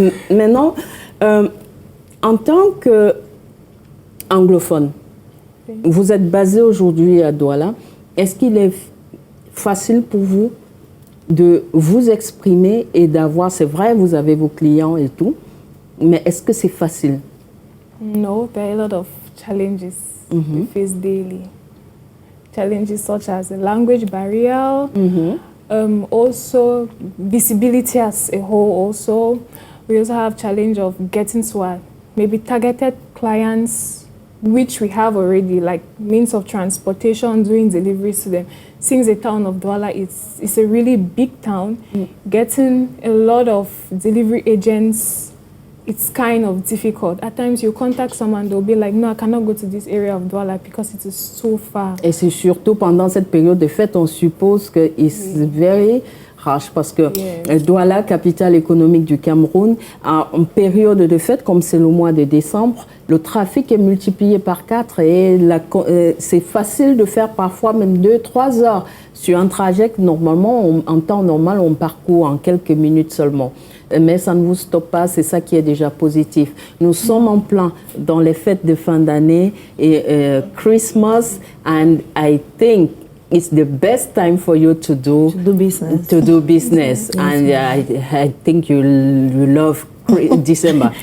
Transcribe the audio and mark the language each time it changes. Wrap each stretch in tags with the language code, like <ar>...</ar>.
<fr>Maintenant, en tant qu'anglophone, vous êtes basé aujourd'hui à Douala. Est-ce qu'il est facile pour vous de vous exprimer et d'avoir, c'est vrai, vous avez vos clients et tout, mais est-ce que c'est facile?</fr> <en>No, there are a lot of challenges we face daily. Challenges such as the language barrier, also visibility as a whole also. We also have challenge of getting to maybe targeted clients, which we have already, like means of transportation, doing deliveries to them. Since the town of Douala, it's a really big town, getting a lot of delivery agents, it's kind of difficult. At times, you contact someone, they'll be like, no, I cannot go to this area of Douala because it is so far.</en> <fr>Et c'est surtout pendant cette période de fête, on suppose que</fr> <en>it's very harsh</en> <fr>parce que Douala, capitale économique du Cameroun, en période de fête, comme c'est le mois de décembre, le trafic est multiplié par 4 et c'est facile de faire parfois même 2-3 heures sur un trajet que normalement, en temps normal, on parcourt en quelques minutes seulement. Mais ça ne vous stoppe pas, c'est ça qui est déjà positif. Nous sommes en plein dans les fêtes de fin d'année et Christmas,</fr> <en>and I think it's the best time for you to do business. And I think you love December.</en>